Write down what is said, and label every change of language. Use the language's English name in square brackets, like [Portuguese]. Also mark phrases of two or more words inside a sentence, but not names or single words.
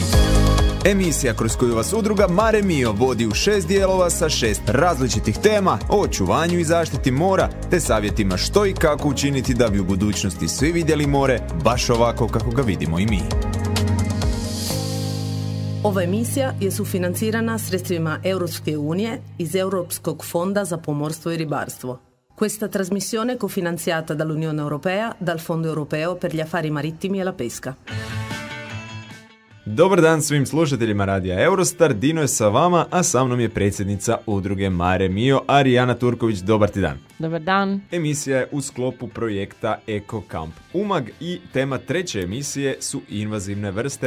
[Croatian] Emisija kroz koju vas udruga Mare Mio vodi u 6 dijelova sa 6 različitih tema o očuvanju i zaštiti mora, te savjetima što i kako učiniti da bi u budućnosti svi vidjeli more baš ovako kako ga vidimo i mi. Ova emisija je sufinancirana sredstvima Europske unije iz Europskog fonda za pomorstvo i ribarstvo. [Italian] Questa trasmissione è cofinanziata dall'Unione Europea, dal Fondo Europeo per gli affari marittimi e la pesca. [Croatian] Dobar dan svim slušateljima radija Eurostar, Dino je sa vama, a sa mnom je predsjednica udruge Mare Mio, Arijana Turković. Dobar ti dan. Dobar dan. Emisija je u sklopu projekta Eko Kamp Umag i tema treće emisije su invazivne vrste.